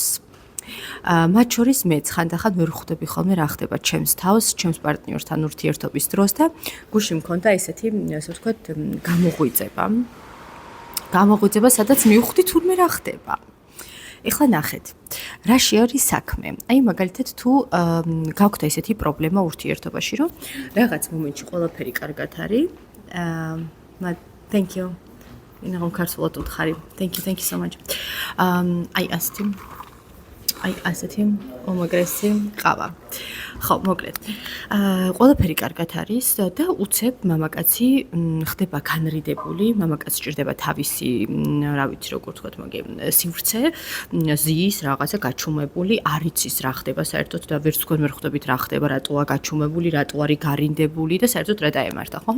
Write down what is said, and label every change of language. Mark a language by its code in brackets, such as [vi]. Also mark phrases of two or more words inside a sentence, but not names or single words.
[ka] მათ შორის მეც ხანდახან ვერ ხვდები ხოლმე რა ხდება ჩემს თავს, ჩემს პარტნიორთან ურთიერთობის დროს და გულში მქონდა ესეთი, ასე ვთქვათ, გამოღვიძება, სადაც მივხვდი თურმე რა ხდება. ეხლა ნახეთ, რაში არის საქმე. აი მაგალითად თუ გაქვთ ესეთი პრობლემა ურთიერთობაში, რომ რაღაც მომენტში ყველაფერი კარგად არის. [en] Thank you. [ka] ინაღამ ქართულად უთხარი. [en] Thank you so much. [ka] აი ასეთი უმაგრესი ყავა. ხო, მოკლედ. ყველაფერი კარგად არის და უცებ მამაკაცი ხდება განრიდებული, მამაკაცს ჭირდება თავისი, რა ვიცი, როგორ ვთქვათ, მაგე სივრცე, ზის რაღაცა გაჩუმებული, არ იცის რა ხდება საერთოდ და ვერც თქვენ ვერ ხვდებით რა ხდება, რატოა გაჩუმებული, რატო არის გარინდებული და საერთოდ რა დაემართა, ხო?